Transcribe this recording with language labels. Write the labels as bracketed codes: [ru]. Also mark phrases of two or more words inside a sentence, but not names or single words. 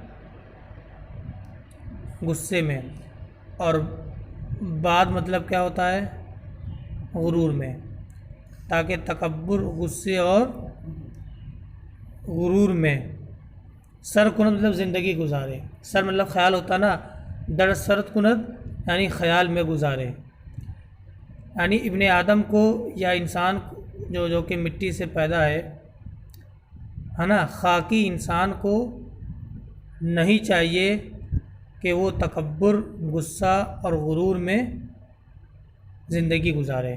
[ur] غصے میں، اور بعد مطلب کیا ہوتا ہے؟ غرور میں. تاکہ تکبر، غصے اور غرور میں [fa] سر کنت [ur] مطلب زندگی گزارے. سر مطلب خیال ہوتا نا، [fa] در سرت کنت [ur] یعنی خیال میں گزارے. یعنی ابن آدم کو یا انسان جو کہ مٹی سے پیدا ہے نا، خاکی انسان کو نہیں چاہیے کہ وہ تکبر، غصہ اور غرور میں زندگی گزارے.